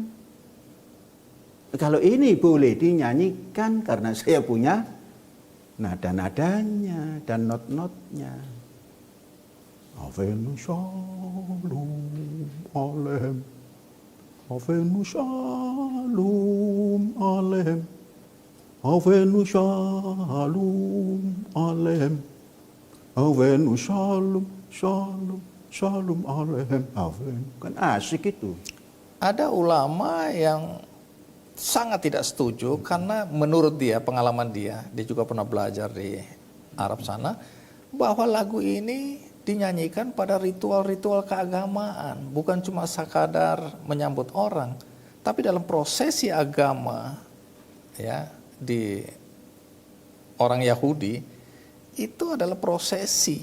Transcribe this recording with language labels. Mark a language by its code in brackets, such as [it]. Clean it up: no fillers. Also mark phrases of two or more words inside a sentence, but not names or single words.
[id] Kalau ini boleh dinyanyikan karena saya punya nada-nadanya dan not-notnya. [he] הבאנו שלום עליכם. הבאנו שלום עליכם. הבאנו שלום עליכם. הבאנו שלום, שלום, שלום עליכם. Avenu. [id] Kan asik itu. Ada ulama yang sangat tidak setuju karena menurut dia, pengalaman dia juga pernah belajar di Arab sana, bahwa lagu ini dinyanyikan pada ritual-ritual keagamaan, bukan cuma sekadar menyambut orang, tapi dalam prosesi agama ya di orang Yahudi itu adalah prosesi.